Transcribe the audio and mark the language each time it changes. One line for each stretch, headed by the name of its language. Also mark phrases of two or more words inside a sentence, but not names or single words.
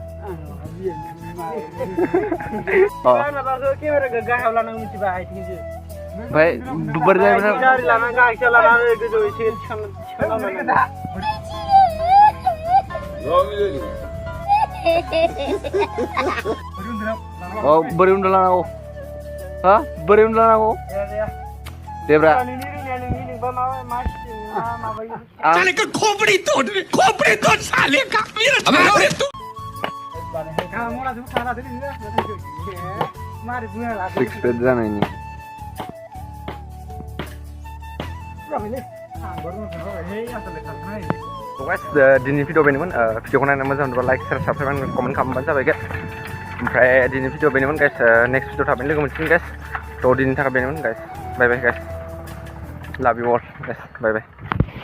Bodo: ओमफ्राय बोरै बोरै उन्दुलांनांगौ हा बोरै उन्दुलांनांगौ देब्रा
Hindi: साले का खोपड़ी तोड़ साले का अबे तू
Bodo: 6 पेज जानायनि दिनै भिडिअ बेनोमोन भिडिअखौ नायनानै मोजां मोनोबा
English: like share subscribe comment
Bodo: खालामबानो जाबाय गाइस ओमफ्राय दिनै भिडिअ बेनोमोन गाइस
English: next video
Bodo: थाबैनो लोगो मोनसिगोन गाइस थ' दिनैनि थाखाय बेनोमोन गाइस
English: bye bye guys love you all guys bye bye